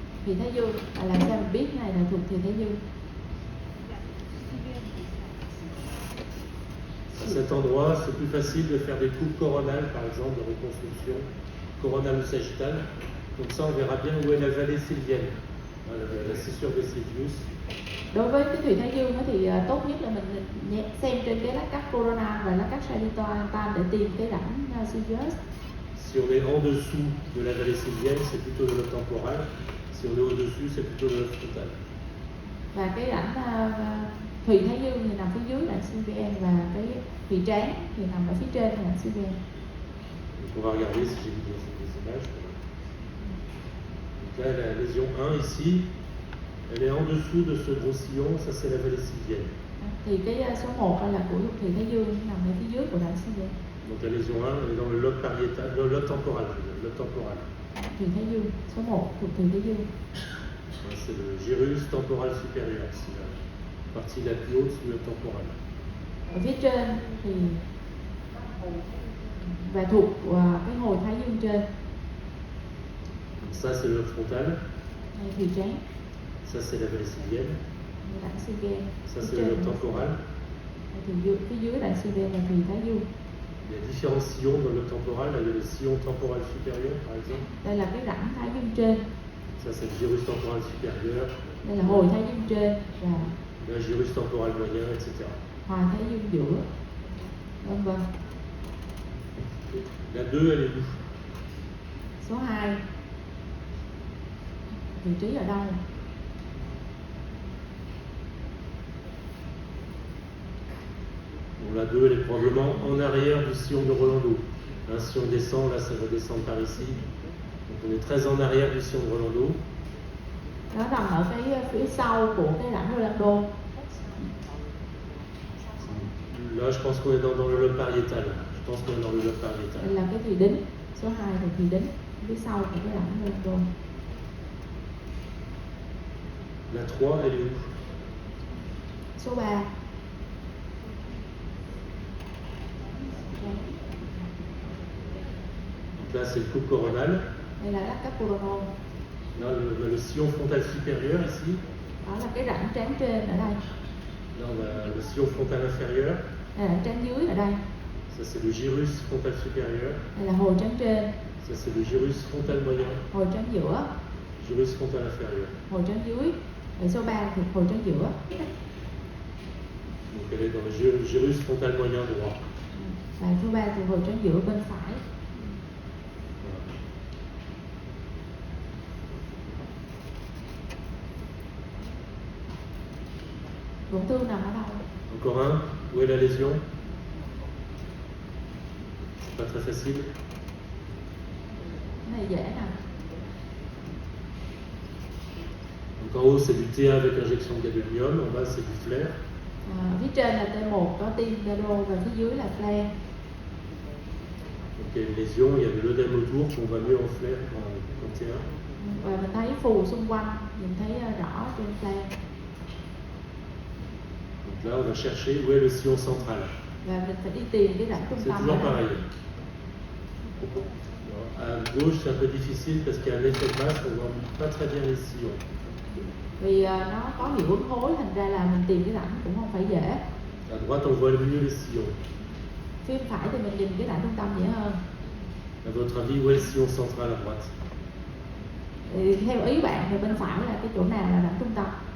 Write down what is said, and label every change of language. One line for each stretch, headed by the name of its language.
Vietnamese: Thì Thái Dương, làm sao mình biết cái này là thuộc thì Thái Dương?
French: À cet endroit, c'est plus facile de faire des coupes coronales, par exemple, de reconstruction, coronale ou sagittale. Comme ça, on verra bien où est la vallée sylvienne, la scissure de Sylvius.
Vietnamese: Đối với cái thùy Thái Dương thì tốt nhất là mình xem trên cái lát cắt corona và lát cắt sagittal để tìm cái rãnh Sylvius.
French: Si on est en dessous de la vallée sylvienne, c'est plutôt le lobe temporal. Si on est au-dessus, c'est plutôt le lobe frontal.
Vietnamese: Và cái rãnh thùy Thái Dương thì nằm phía dưới rãnh Sylvienne và cái thùy trán thì nằm ở phía trên rãnh Sylvienne.
French: Donc on va regarder si j'ai mis des images. Donc là, la lésion 1 ici, elle est en dessous de ce gros sillon, ça c'est la vallée sylvienne.
Vietnamese: Thì cái số 1 là của thùy Thái Dương nằm ở phía dưới của rãnh Sylvienne.
French: Donc la lésion 1, elle est dans le lobe pariétal, dans le lobe temporal, le lobe temporal.
Vietnamese: Thùy Thái Dương, số 1 thuộc thùy Thái Dương.
French: C'est le gyrus temporal supérieur, c'est la partie la plus haute du lobe temporal.
Vietnamese: Ở phía trên thì và thuộc cái hồi Thái Dương trên.
French: Donc ça c'est le lobe frontal,
Vietnamese: Đây, thùy trán,
French: ça c'est la vallée sylvienne,
Vietnamese: rãnh Sylvienne.
French: ça
Vietnamese: Phía
French: c'est le
Vietnamese: trên
French: lobe temporal.
Vietnamese: thì phía dưới rãnh Sylvienne là thùy Thái Dương.
French: Il y a différents sillons dans le lobe temporal. Là, il y a le sillon temporal supérieur, par exemple.
Vietnamese: Đây là cái rãnh Thái Dương trên,
French: Ça, c'est le gyrus temporal supérieur,
Vietnamese: đây là hồi Thái Dương trên và
French: là, gyrus temporal moyen, etc.
Vietnamese: hòa Thái Dương giữa. Vân vân.
French: La 2, elle est où?
Vietnamese: Số 2, vị trí ở đâu?
French: Bon, la 2, elle est probablement en arrière du sillon de Rolando. Hein, si on descend, là, ça va descendre par ici. Donc, on est très en arrière du sillon de Rolando.
Vietnamese: Nó nằm ở cái phía sau của cái rãnh Rolando.
French: Là, je pense qu'on est dans le lobe pariétal. Je pense qu'on est dans le lobe pariétal.
Vietnamese: Đây là cái thùy đính. Số 2 là thùy đính, phía sau của cái rãnh Rolando.
French: La 3, elle est où?
Vietnamese: Số 3,
French: Donc là, c'est le coupe coronal.
Vietnamese: đây là lát cắt coronal.
French: Là, le sillon frontal supérieur, ici.
Vietnamese: Đó là cái rãnh trán trên ở đây.
French: Là, on a le sillon frontal inférieur.
Vietnamese: Đây là trán dưới ở đây.
French: Ça, c'est le gyrus frontal supérieur.
Vietnamese: Đây là hồi trán trên,
French: Ça, c'est le gyrus frontal moyen.
Vietnamese: hồi trán giữa,
French: Gyrus frontal inférieur.
Vietnamese: hồi trán dưới. Ở số 3 thuộc hồi trán giữa.
French: Donc, elle est dans le gyrus frontal moyen droit.
Vietnamese: Và số 3 thuộc hồi trán giữa bên phải.
French: Voilà.
Vietnamese: Tổn thương nằm ở đâu?
French: Encore un. Où est la lésion? C'est pas très facile.
Vietnamese: Cái này dễ nè.
French: Donc, en haut, c'est du T1 avec injection de gadolinium. En bas, c'est du flair.
Vietnamese: Phía trên là T1 có tim Dero và phía dưới là flair.
French: Donc, il y a une lésion. Il y a de l'œdème autour qu'on voit mieux en flair qu'en T1.
Vietnamese: Và mình thấy phù xung quanh, nhìn thấy rõ trên flair.
French: Donc là, on va chercher où est le sillon central.
Vietnamese: Và mình phải đi tìm cái rãnh trung
French: C'est
Vietnamese: tâm.
French: toujours
Vietnamese: ở đây.
French: pareil. Alors, à gauche, c'est un peu difficile parce qu'il y a un effet de masse, on voit pas très bien les sillons.
Vietnamese: Vì nó có hiệu ứng khối, thành ra là mình tìm cái rãnh cũng không phải dễ.
French: À droite, on voit mieux les sillons.
Vietnamese: Phía phải thì mình nhìn cái rãnh trung tâm dễ hơn.
French: À votre avis, où est le sillon central à droite?
Vietnamese: Thì theo ý bạn thì bên phải là cái chỗ nào là rãnh trung tâm?